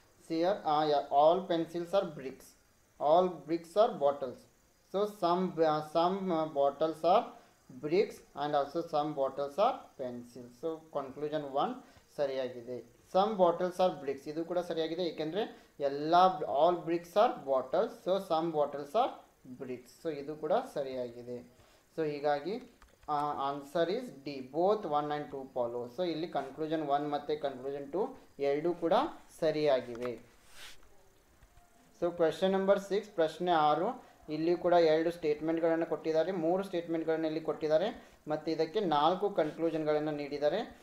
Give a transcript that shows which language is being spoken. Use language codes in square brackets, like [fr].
[en] Here all pencils are bricks, all bricks are bottles. So some bottles are bricks and also some bottles are pencils. So conclusion 1 ಸರಿಯಾಗಿದೆ. some bottles are bricks, [kn] ಇದು ಕೂಡ ಸರಿಯಾಗಿದೆ. [en] ಏಕೆಂದರೆ ಎಲ್ಲ all bricks are bottles, so some bottles are bricks. [kn] So ಇದು ಕೂಡ ಸರಿಯಾಗಿದೆ. [en] So ಹೀಗಾಗಿ answer is D, both 1 and 2 follow. [kn] So ಇಲ್ಲಿ ಕನ್ಕ್ಲೂಷನ್ 1 ಮತ್ತು ಕನ್ಕ್ಲೂಷನ್ 2 ಎರಡೂ ಕೂಡ ಸರಿಯಾಗಿವೆ. ಸೊ ಕ್ವೆಶನ್ ನಂಬರ್ 6, ಪ್ರಶ್ನೆ 6. ಇಲ್ಲಿ ಕೂಡ ಎರಡು ಸ್ಟೇಟ್ಮೆಂಟ್ಗಳನ್ನು ಕೊಟ್ಟಿದ್ದಾರೆ, 3 ಸ್ಟೇಟ್ಮೆಂಟ್ಗಳನ್ನು ಇಲ್ಲಿ ಕೊಟ್ಟಿದ್ದಾರೆ ಮತ್ತು ಇದಕ್ಕೆ 4 ಕನ್ಕ್ಲೂಷನ್ಗಳನ್ನು ನೀಡಿದ್ದಾರೆ.